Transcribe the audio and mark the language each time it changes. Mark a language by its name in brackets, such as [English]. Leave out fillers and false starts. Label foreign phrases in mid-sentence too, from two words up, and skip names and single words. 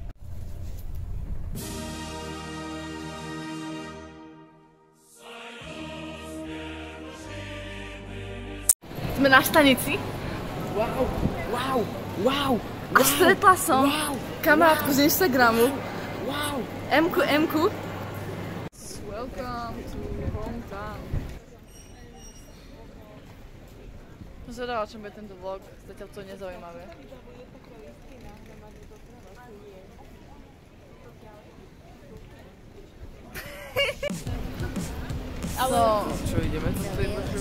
[Slovak] Sme na stanici Wow, wow, wow, a stretla som wow, kamarátku z Instagramu, wow. Emku. [English] Welcome to hometown. [Slovak] Zvedala, o čom bude tento vlog, zatiaľ to je nezaujímavé. Čo ideme? Toto je